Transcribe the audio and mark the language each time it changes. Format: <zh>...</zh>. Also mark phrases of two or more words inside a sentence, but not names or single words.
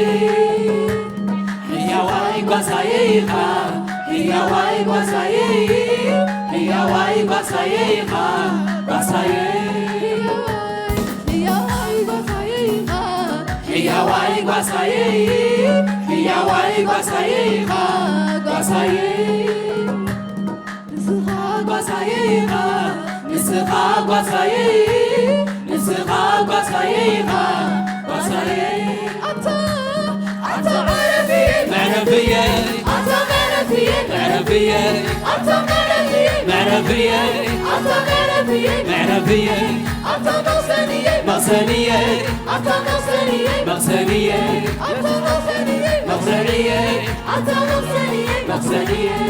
<ti>ሕያዋይ ጓሳዬ ሕያዋይ ጓሳዬ ሕያዋይ ጓሳዬ ጓሳዬ ሕያዋይ ጓሳዬ ሕያዋይ ጓሳዬ ጓሳዬ ጓሳዬ ንስኻ ጓሳዬ ንስኻ ጓሳዬ ጓሳዬ አንተ</ti> <gez>መዕረፍየ አንተ መዕረፍየ መዕረፍየ አንተ መዕረፍየ መዕረፍየ አንተ መዕረፍየ መዕረፍየ አንተ መቅሰንየ መቅሰንየ አንተ መቅሰንየ መቅሰንየ አንተ መቅሰንየ መቅሰንየ አንተ መቅሰንየ መቅሰንየ</gez>